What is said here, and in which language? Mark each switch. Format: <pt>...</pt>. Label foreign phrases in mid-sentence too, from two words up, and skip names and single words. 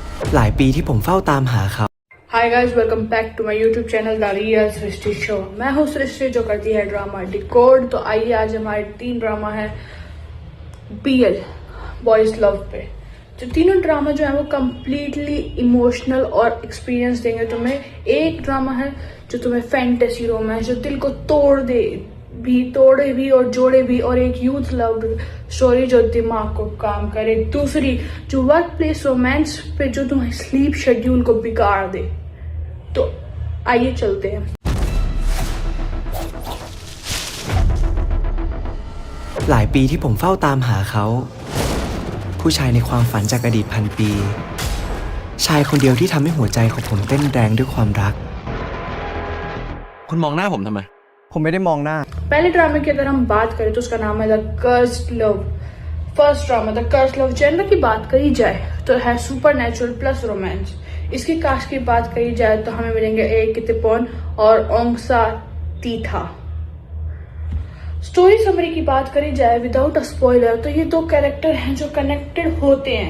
<th>หลายปีที่ผมเฝ้าตามหาเขา</th> <en>Hi guys, welcome back to my YouTube channel The Real सृष्टि शो।</en> <hi>मैं हूँ सृष्टि जो करती है</hi> <en>drama decode.</en> <hi>तो आइए आज हमारे 3 ड्रामा है</hi> <en>BL boys love</en> <hi>पे। जो तीनों ड्रामा जो है वो</hi> <en>completely emotional</en> <hi>और एक्सपीरियंस देंगे तुम्हें। एक ड्रामा है जो तुम्हें</hi> <en>fantasy romance</en> <hi>जो दिल को तोड़े भी और जोड़े भी, और एक</hi> <en>youth love story</en> <hi>जो दिमाग को काम करे। दूसरी जो</hi> <en>work place romance</en> <hi>पे जो तुम्हारे</hi> <en>sleep schedule</en> <hi>को बिगाड़ दे। तो आइए चलते हैं।</hi> <th>หลายปีที่ผมเฝ้าตามหาเขาผู้ชายในความฝันจากอดีตพันปีชายคนเดียวที่ทำให้หัวใจของผมเต้นแรงด้วยความรัก คุณมองหน้าผมทำไม ผมไม่ได้มองหน้า</th> <hi>पहले ड्रामे की अगर हम बात करें तो उसका नाम है द कर्स्ड लव।</hi> <en>first drama</en> <hi>द कर्स्ड लव। जेनर की बात करी जाए तो है</hi> <en>super natural plus romance.</en> <hi>इसकी कास्ट की बात करी जाए तो हमें मिलेंगे ए कितिपोन और ओंगसा तीथा।</hi> <en>story summary</en> <hi>की बात करी जाए</hi> <en>without a spoiler</en> <hi>तो ये 2 कैरेक्टर हैं जो कनेक्टेड होते हैं।</hi>